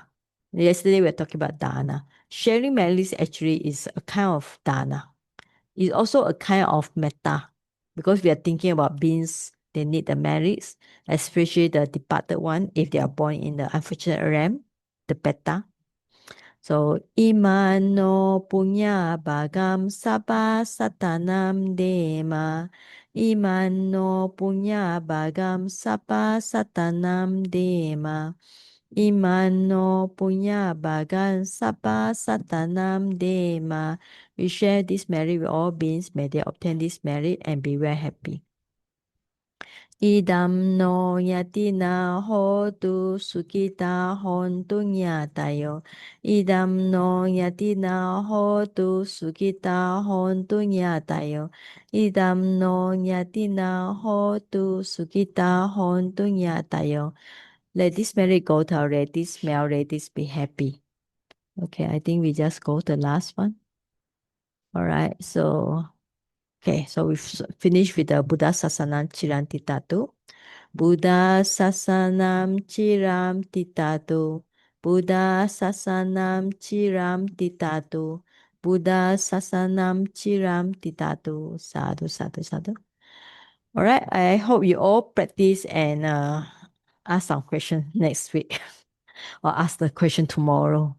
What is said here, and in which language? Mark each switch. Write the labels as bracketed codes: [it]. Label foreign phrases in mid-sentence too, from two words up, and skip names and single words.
[en] Yesterday we were talking about dana. Sharing merits actually is a kind of dana. It's also a kind of metta, because we are thinking about beings, they need the merits, especially the departed one, if they are born in the unfortunate realm, the peta. So, [pi] imano punya bagam sabba satanam dema. Imano punya bagam sabba satanam dema. Imano punya bagam sabba satanam dema. [en] We share this merit with all beings. May they obtain this merit and be very happy. [pi] Idam no yatina hotu sukita hontu nyatayo. Idam no yatina hotu sukita hontu nyatayo. Idam no yatina hotu sukita hontu nyatayo. [en] Let this merit go to our relatives, may our relatives be happy. Okay, I think we just go to the last one. All right, so we've finished with the [pi] Buddha Sasanam Chirantitatu. Buddha Sasanam Chiram Titatu. Buddha Sasanam Chiram Titatu. Buddha Sasanam Chiram Titatu. Sadhu, sadhu, sadhu. [en] All right, I hope you all practice and ask some questions next week or ask the question tomorrow.